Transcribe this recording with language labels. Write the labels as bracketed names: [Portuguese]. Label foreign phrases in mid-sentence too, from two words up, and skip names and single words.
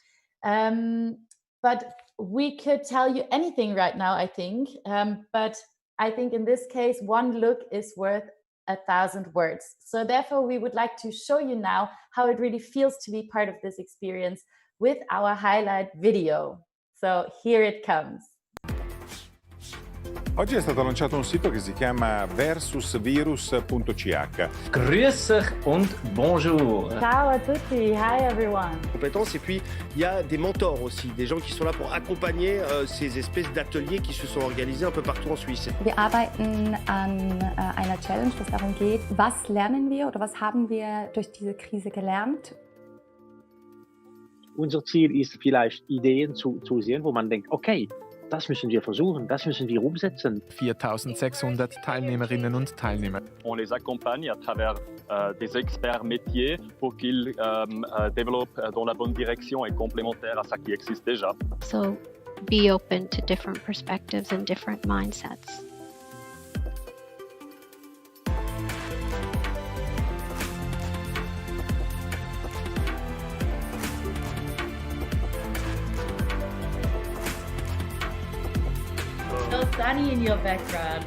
[English] But we could tell you anything right now, I think. But I think in this case, one look is worth 1,000 words. So therefore, we would like to show you now how it really feels to be part of this experience with our highlight video. So here it comes. [Italian] Oggi è stato lanciato un sito che si chiama versusvirus.ch. [German] Grüß euch und bonjour. [Italian] Ciao a tutti. [English] Hi everyone. [French] Compétences. Et puis, il y a des mentors aussi, des gens qui sont là pour accompagner ces espèces d'ateliers qui se sont organisés un peu partout en Suisse. [German] Wir arbeiten an einer Challenge, wo es darum geht, was lernen wir oder was haben wir durch diese Krise gelernt. Unser Ziel ist vielleicht, Ideen zu sehen, wo man denkt, okay, das müssen wir versuchen, das müssen wir umsetzen. 4600 Teilnehmerinnen und Teilnehmer. [French] On les accompagne à travers des experts métiers pour qu'ils développent dans la bonne direction et complémentaire à ça qui existe déjà. [English] So be open to different perspectives and different mindsets. So sunny in your background.